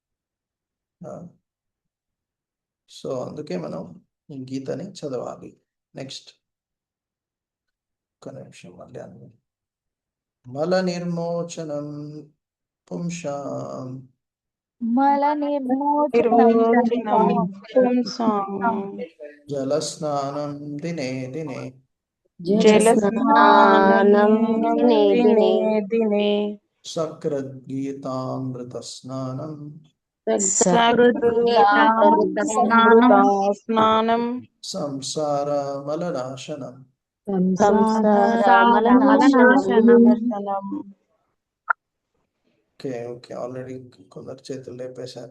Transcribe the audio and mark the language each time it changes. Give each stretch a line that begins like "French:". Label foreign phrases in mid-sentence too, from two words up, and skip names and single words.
Telugu: సో అందుకే మనం ఈ గీతని చదవాలి. నెక్స్ట్ ఒక నిమిషం మళ్ళీ అన్ని
Sanskrit: మల నిర్మోచనం పుంసాం మల నిర్మోచనం జలస్నానం దినే దినే జలస్నానం దినే దినే సకృద్గీతామృత స్నానం సకృద్గీతామృత స్నానం స్నానం సంసార మలనాశనం. మలనాశనం.
Telugu: ఓకే ఓకే, ఆల్రెడీ కొందరు చేతులు లేపేశారు.